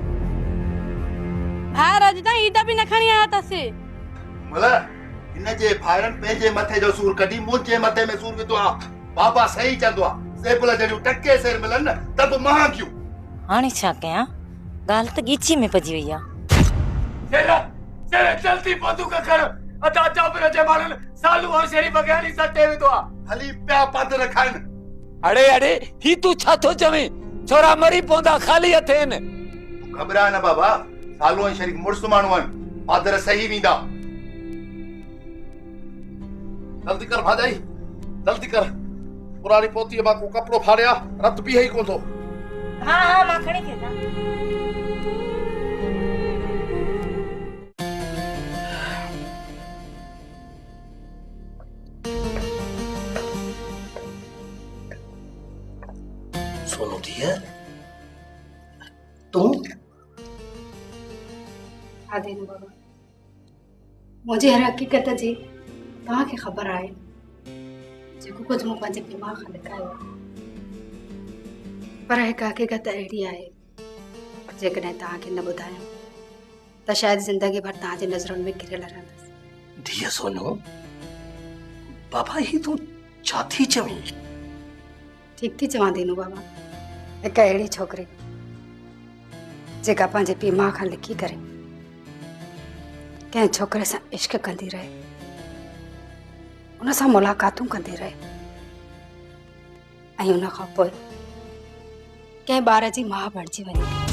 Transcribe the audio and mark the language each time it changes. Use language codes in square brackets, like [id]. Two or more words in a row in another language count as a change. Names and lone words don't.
[sd] भाइर अॼु ताईं ईद बि न खणी आया अथसि। मला हिन जे भाइरनि पंहिंजे मथे जो सूर कढी मुंहिंजे मथे में सूर विधो आहे। बाबा सही चवंदो आहे सेबल जहिड़ियूं टके सेर मिलन न त बि महांगियूं। हाणे छा कयां? ॻाल्हि त ॻीची में पजी वई आहे। चले जल्दी बंदूक कर। अदा चाबर जे मारन सालू और शेरी बगानी सटे विदो आ। हली पिया पादर खाइन। अड़े अड़े ही तू छा थो चवे? छोरा मरी पोंदा खाली हथेन। घबरा न बाबा। सालू ऐं शरीक मुड़स माण्हू आहिनि। पादर सही वेंदा। जल्दी कर भाजाई जल्दी कर। पुरानी पोती मां को कपड़ो फाड़िया रत बि ही कोन थो। हां हां मां खणी के था। सोनू दिया तू आदि बाबा मुझे हर हकीकत जी तव्हां खे ख़बर आहे जेको कुझु मूं पंहिंजे दिमाग़ खां लिकायो पर हिकु हकीकत अहिड़ी आहे जेकॾहिं तव्हांखे न ॿुधायां त शायदि ज़िंदगी भर तव्हांजे नज़रुनि में घिरियल रहंदसि। दिया सोनू बाबा ही तू छा थी चवीं? ठीक थी चवां दीनू बाबा। हिकु अहिड़ी छोकिरी जेका पंहिंजे पीउ माउ खां लिकी करे कंहिं छोकिरे सां इश्क कंदी रहे उन सां मुलाक़ातूं कंदी रहे ऐं उन खां पोइ कंहिं ॿार जी माउ बणिजी वञे।